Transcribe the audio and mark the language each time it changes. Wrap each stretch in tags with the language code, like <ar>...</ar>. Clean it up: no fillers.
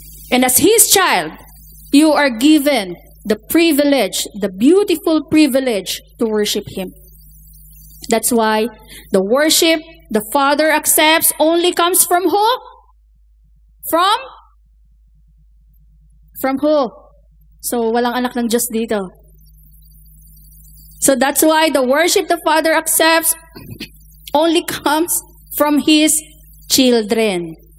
<en>And as His child, you are given the privilege, the beautiful privilege to worship Him. That's why the worship the Father accepts only comes from who? From who?</en> <tl>So, walang anak ng Diyos dito.</tl> <en>So, that's why the worship the Father accepts only comes from His children.</en>